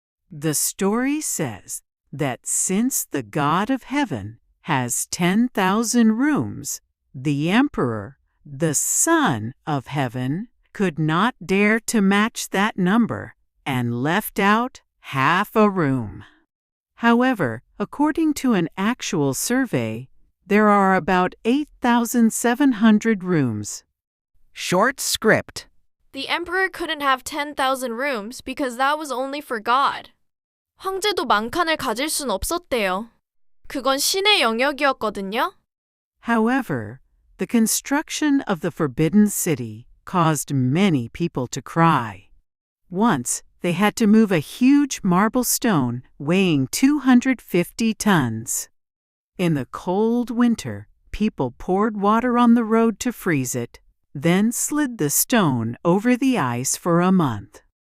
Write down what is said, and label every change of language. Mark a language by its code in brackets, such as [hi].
[en] The story says that since the God of Heaven has 10,000 rooms, the Emperor, the Son of Heaven, could not dare to match that number and left out half a room. However, according to an actual survey, there are about 8,700 rooms. Short script. The emperor couldn't have 10,000 rooms because that was only for God. [ko] 황제도 만칸을 가질 순 없었대요. 그건 신의 영역이었거든요. [en] However, the construction of the Forbidden City caused many people to cry. Once, they had to move a huge marble stone weighing 250 tons. In the cold winter, people poured water on the road to freeze it, then slid the stone over the ice for a month.